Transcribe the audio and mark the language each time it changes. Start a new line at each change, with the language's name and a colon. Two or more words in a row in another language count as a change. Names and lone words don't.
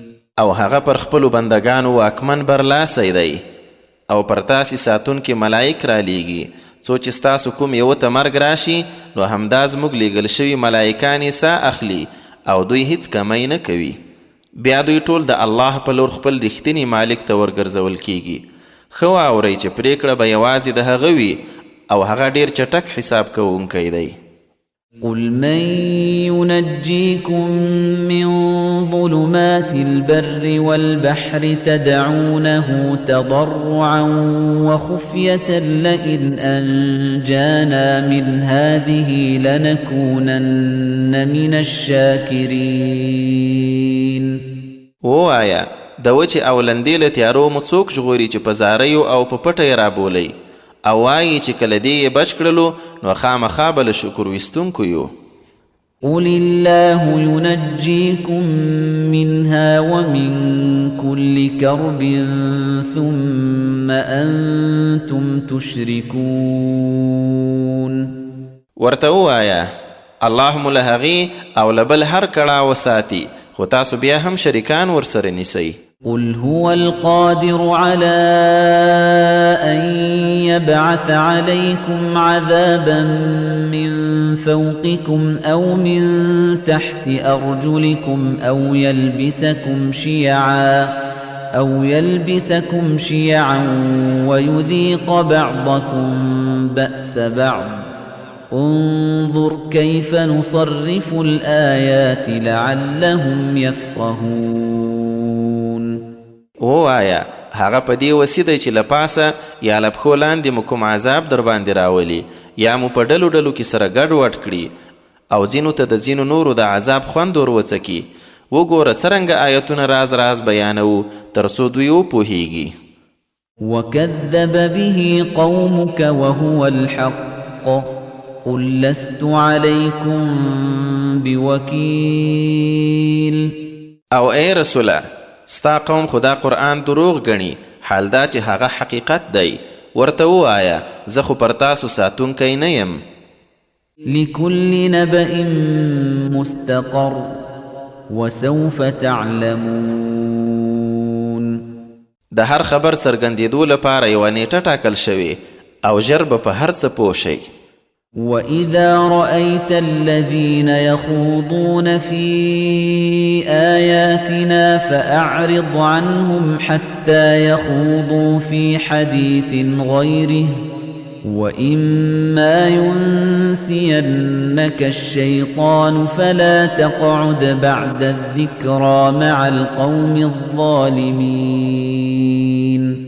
Pashto: او هغه پر خپلو بندگانو واکمن برلاسی دی او پر تاسې ساتونکي ملائک را لیږي څو چې ستاسو کوم یوه ته مرګ راشي نو همدا زموږ لیږل شوي ملائکان یې ساه اخلي او دوی هیڅ کمی نه کوي. بیا دوی ټول د الله په لور خپل رښتیني مالک ته ورګرځول کیږي. ښه واورئ چې پرېکړه به یوازې د هغه وي او هغه ډیر چټک حساب کوونکی دی.
Arabic: قل من ينجيكم من ظلمات البر والبحر تدعونه تضرعا وخفية لئن أنجانا من هذه لنكونن من الشاكرين.
Pashto: ووایا د وچې او لندې له تیارو مو څوک ژغوري چې په زاریو او په پټه یې رابولئ او وایي چې کله دې یې بچ کړلو نو خامخا به له شکر ویستونکو یو.
Arabic: قل الله ينجيكم منها ومن كل كرب ثم أنتم تشركون.
Pashto: ورته ووایه الله مو له هغې او له بل هر کړاو ساتي خو تاسو بیا هم شریکان ورسره نیسئ.
Arabic: قل هو القادر على أن يبعث عليكم عذابا من فوقكم أو من تحت أرجلكم أو يلبسكم شيعا ويذيق بعضكم بأس بعض. انظر كيف نصرف الآيات لعلهم يفقهون.
Pashto: ووایا هغه په دې وسې دی چې له پاسه یا له پښو لاندې مو کوم عذاب در باندې راولي یا مو په ډلو ډلو کې سره ګډ وډ کړي او ځینو ته د ځینو نورو د عذاب خوند ور وڅکي. وګوره څرنګه آیتونه راز راز بیانوو تر څو دوی وپوهیږي.
Arabic: وكذب به قومك وهو الحق قل لست عليكم بوكيل.
Pashto: او ای رسوله ستا قوم خدا قرآن دروغ گنی حال دا چې هغه حقیقت دی. ورته ووایه زه خو پر تاسو ساتونکی نه یم.
Arabic: لكل نبأ مستقر وسوف تعلمون.
Pashto: د هر خبر څرګندېدو لپاره یوه نیټه ټاکل شوې او ژر به په هر څه پوه شئ.
Arabic: وَإِذَا رَأَيْتَ الَّذِينَ يَخُوضُونَ فِي آيَاتِنَا فَأَعْرِضْ عَنْهُمْ حَتَّى يَخُوضُوا فِي حَدِيثٍ غَيْرِهِ وَإِمَّا يُنْسِيَنَّكَ الشَّيْطَانُ فَلَا تَقْعُدْ بَعْدَ الذِّكْرَى مَعَ الْقَوْمِ الظَّالِمِينَ.